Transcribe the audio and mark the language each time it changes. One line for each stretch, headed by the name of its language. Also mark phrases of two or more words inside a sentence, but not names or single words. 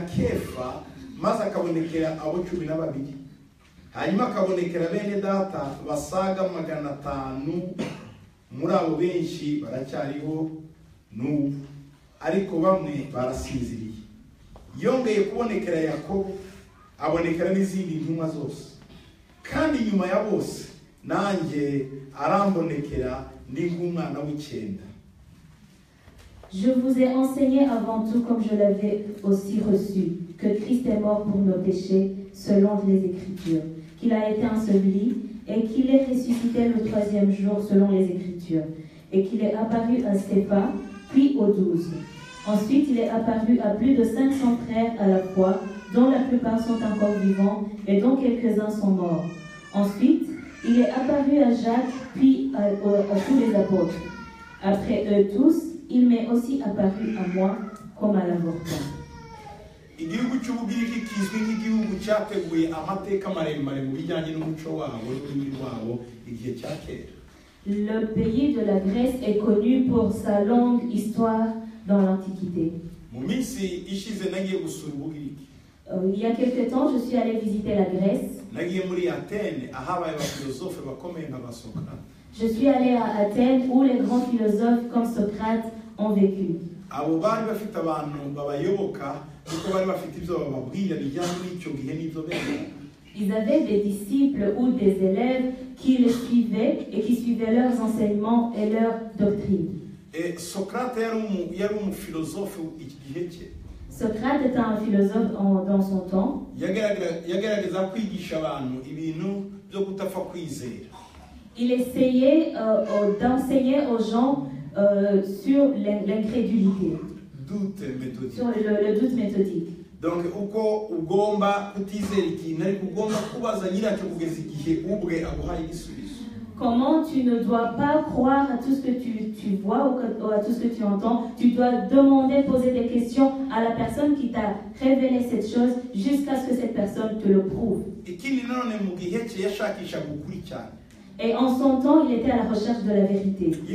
Kinyarwanda: Kefa maze akabonekera abo 12 hanyuma akabonekera bene data basaga 500 muri abo benshi baracyariho n'ubu ariko bamwe barasinziriye yongeye kubonekera Yakobo abonekera n'izindi ntumwa zose kandi nyuma ya bose nanjye arambonekera ndi nk'umwana w'icyenda.
French: Je vous ai enseigné avant tout, comme je l'avais aussi reçu, que Christ est mort pour nos péchés selon les Écritures, qu'il a été enseveli et qu'il est ressuscité le 3e jour selon les Écritures, et qu'il est apparu à Cépha, puis aux 12. Ensuite, il est apparu à plus de 500 frères à la fois, dont la plupart sont encore vivants et dont quelques-uns sont morts. Ensuite, il est apparu à Jacques, puis à tous les apôtres. Après eux tous, il m'est aussi apparu à moi comme à l'avortement.
Kinyarwanda: Igihugu cy'Ubugiriki kizwi nk'igihugu cyateguye amateka maremare mu bijyanye n'umuco wabo n'ururimi rwabo igihe cya kera.
French: Le pays de la Grèce est connu pour sa longue histoire dans l'Antiquité.
Kinyarwanda: Mu minsi ishize nagiye gusura Ubugiriki.
French: Il y a quelque temps, je suis allé visiter la Grèce.
Kinyarwanda: Nagiye muri Athènes ahabaye abafilosofe bakomeye nka Socrate.
French: Je suis allé à Athènes où les grands philosophes comme Socrate ont vécu.
Kinyarwanda: Abo bari bafite abantu babayoboka kuko bari bafite ibyo bababwira bijyanye n'icyo gihe n'ibyo bene.
French: Ils avaient des disciples ou des élèves qui les suivaient et qui suivaient leurs enseignements et leurs doctrines.
Kinyarwanda: Et Socrate yari philosophe iki gihe cye.
French: Socrate était un philosophe dans son temps.
Kinyarwanda: Yagerageza kwigisha abantu ibintu byo kutafa kwizera.
French: Il essayait d'enseigner aux gens sur l'incrédulité, sur le doute méthodique. Donc,
Kinyarwanda: uko ugomba kutizera ikintu ariko ugomba kubaza nyiracyo kugeza igihe ubwe aguhaye igisubizo.
French: Comment tu ne dois pas croire à tout ce que tu vois ou à tout ce que tu entends. Tu dois demander, poser des questions à la personne qui t'a révélé cette chose jusqu'à ce que cette personne te le prouve. Et en son temps, il était à la recherche de la vérité.